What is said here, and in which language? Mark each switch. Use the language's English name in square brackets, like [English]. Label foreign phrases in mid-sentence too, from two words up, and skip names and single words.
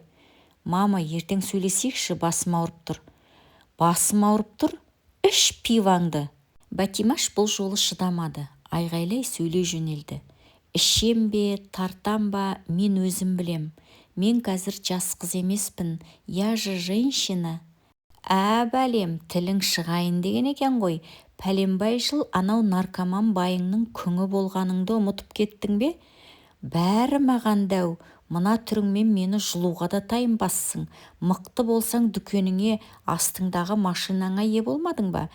[Kazakh] Мама, ертең сөйлесейікші, басым ауырып тұр. Басым ауырып тұр? Іш пиваңды. Бәтимаш бұл жолы шыдамады. Айғайлай сөйлей жөнелді. Ішем бе, тартам ба, мен өзім білем. Мен қазір жас қыз емеспін, [Russian] я же женщина. [Kazakh] Бәлем, тілің шығайын деген екен ғой. Пәленбай жыл анау наркоман байыңның күңі болғаныңды ұмытып кеттің бе? Бәрі маған дәу, Мына түріңмен мені жұлуға да тайынбассың. Мықты болсаң дүкеніңе, астыңдағы машинаңа ие болмадың ба?